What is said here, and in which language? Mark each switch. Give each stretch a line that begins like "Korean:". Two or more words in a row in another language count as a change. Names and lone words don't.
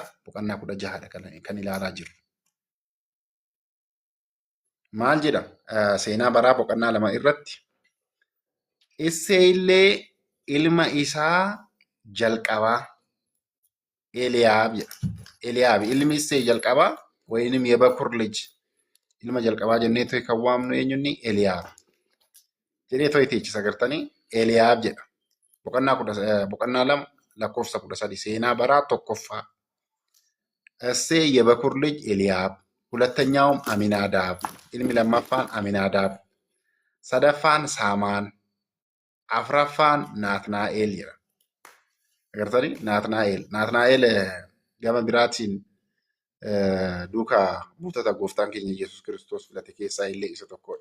Oromo: Boqonnaa 16dha kan ilaalaa jirru. Maal jedha? Seenaa baraa boqonnaa 2 irratti Isseey illee ilma isaa jalqabaa Eliyaab jedha. Eliyaab ilmi Isseey jalqabaa
Amharic: ወይንም የበኩር ልጅ
Oromo: ilma jalqabaa jennee to'e kan waamnu eenyunni Eliyaab jedhee to'e teechisa agartanii Eliyaab jedha. Boqonnaa 2 lakkoofsa 13 seenaa baraa tokkoffaa Isseey
Amharic: የበኩር ልጅ ኤልያብ ሁለተኛውም አሚናዳብ
Oromo: ilmi lammaffaan አሚናዳብ sadaffaan Saamaan afraffaan Naatnaa'el jedha. Agartanii Naatnaa'el gama biraatiin duukaa buutota gooftaan keenya Yesuus Kiristoos filate keessaa illee isa tokkodha.